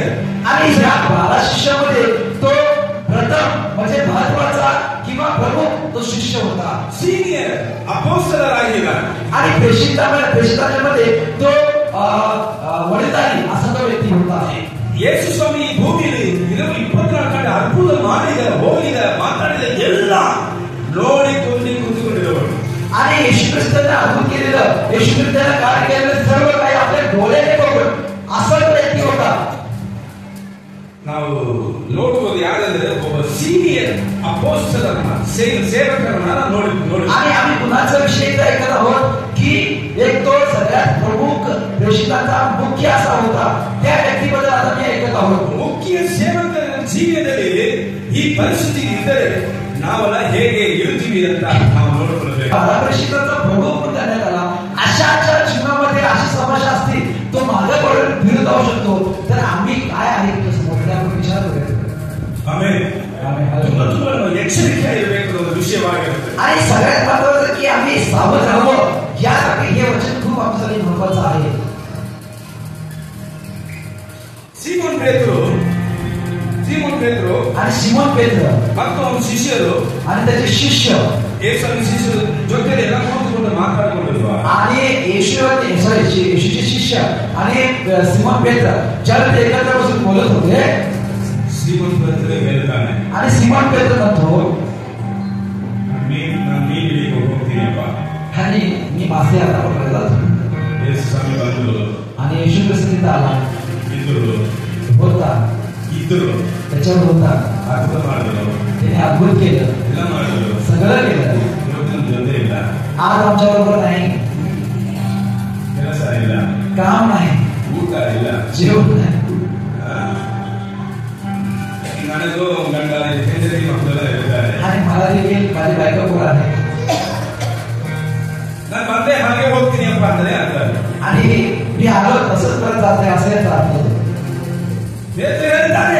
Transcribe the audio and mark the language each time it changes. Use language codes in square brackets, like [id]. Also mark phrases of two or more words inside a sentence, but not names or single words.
[mr] आणि ह्या 12 शिष्यामध्ये तो प्रथम म्हणजे महत्वाचा किंवा प्रमुख तो शिष्य होता. [kn] ಸೀನಿಯರ್ ಅಪೊಸ್ತಲರಾಗಿಲ್ಲ. [mr] आणि प्रेषितांमध्ये तो वडीलधारी असा तो व्यक्ती होता. [kn] ಯೇಸು ಸ್ವಾಮಿ ಈ ಭೂಮಿಯಲ್ಲಿ 24 ಗಂಟೆ ಅದ್ಭುತ ಮಾಡಿದ, ಹೋಗಿದ, ಮಾತಾಡಿದ ಎಲ್ಲ ನೋಡಿಕೊಂಡು ಕೂತುಕೊಂಡಿದ್ದವರು. [mr] आणि येशू ख्रिस्ताने अद्भुत केलेलं, येशू ख्रिस्ताने कार्य केलेलं सर्व काही आपल्या डोळ्याने बघून असा तो व्यक्ती होता. [kn] ನಾವು ನೋಡುವುದು ಯಾರಂದ್ರೆ ಒಬ್ಬ ಸೀನಿಯರ್ ಅಪೊಸ್ತಲರನ್ನ, ಸೇವಕರನ್ನ ನೋಡಿ. [mr] आणि आम्ही कुणाचा विषय ऐकत आहोत की एक तो सगळ्यात प्रमुख प्रेषितांचा मुख्य असा होता. त्या व्यक्तीबद्दल आता मी ऐकत आहोत. [kn] ಮುಖ್ಯ ಸೇವಕರ ಜೀವನದಲ್ಲಿ ಈ ಪರಿಸ್ಥಿತಿ ಇದ್ದರೆ ನಾವೆಲ್ಲ ಹೇಗೆ ಇರುತ್ತೀವಿ ಅಂತ ನಾವು ನೋಡ್ಕೊಳ್ಬೇಕು. [mr] प्रेषितांचा प्रमुख करण्यात आला. अशाच्या जीवनामध्ये अशी समस्या असतील तो मागे पडून फिरत जाऊ शकतो. तर आम्ही काय आहे आपण विचार करूया. [kn] ಆಮೇಲೆ ತುಂಬಾ ನಾವು ಎಚ್ಚರಿಕೆಯಾಗಿರಬೇಕು ಅನ್ನೋ ವಿಷಯವಾಗಿರುತ್ತೆ. [mr] आणि सगळ्यात महत्त्वाचं की आम्ही सावध राहावं यासाठी हे वचन खूप आमच्यासाठी महत्त्वाचं आहे. [kn] ಸೀಮೋನ್ ಪೇತ್ರರು [mr] आणि सिमोन पेत्र [kn] ಮತ್ತು ಅವನ ಶಿಷ್ಯರು [mr] आणि त्याचे शिष्य [kn] ಯೇಸುವಿನ ಶಿಷ್ಯರು ಜೊತೆಲಿ ಎಲ್ಲ ಕೂತ್ಕೊಂಡು ಮಾತಾಡಿಕೊಂಡಿರುವ [mr] आणि येशूचे शिष्य आणि सिमोन पेत्र ज्यावेळी ते एकत्र बसून बोलत होते, [kn] ಸೀಮೋನ್ ಪೇತ್ರ ಹೇಳ್ತಾನೆ, [mr] आणि सिमोन पेत्र म्हणतो [kn] ನಾನು ಮೀನು ಹಿಡಿಯಕ್ಕೆ ಹೋಗ್ತೀನಪ್ಪ. [mr] आणि मी मासे आता पकडायला जातो. [kn] ಯೇಸು ಸ್ವಾಮಿ ಬಂದರು. [mr] आणि येशू ख्रिस्त तिथे आला. [kn] ಇದ್ದರು [mr] त्याच्यावर होता. [kn] ಅದ್ಭುತ ಮಾಡಿದ್ರು. [mr] त्याने अद्भुत केलं, [kn] ಎಲ್ಲ ಮಾಡಿದ್ರು, [mr] सगळं केलं. [kn] ಇವತ್ತಿನ ಜೊತೆ ಇಲ್ಲ, [mr] आज आमच्या बरोबर नाही, [kn] ಕೆಲಸ ಇಲ್ಲ, [mr] काम नाही, [kn] ಊಟ ಇಲ್ಲ, [mr] जेवण नाही. [kn] ನನಗೂ ಗಂಡ ಹೆಂಡತಿ ಮಕ್ಕಳೆಲ್ಲ ಇರ್ತಾರೆ. [mr] आणि मला देखील माझी बायको ಕೂಡ आहे. [kn] ನಾನು ಮತ್ತೆ ಹಾಗೆ ಹೋಗ್ತೀನಿ ಅಪ್ಪ ಅಂದ್ರೆ ಅಂತಾರೆ. [mr] आणि मी आलो तसंच परत जाते असं याचा अर्थ. [kn] ಪೇತ್ರ ಹೇಳ್ತಾನೆ,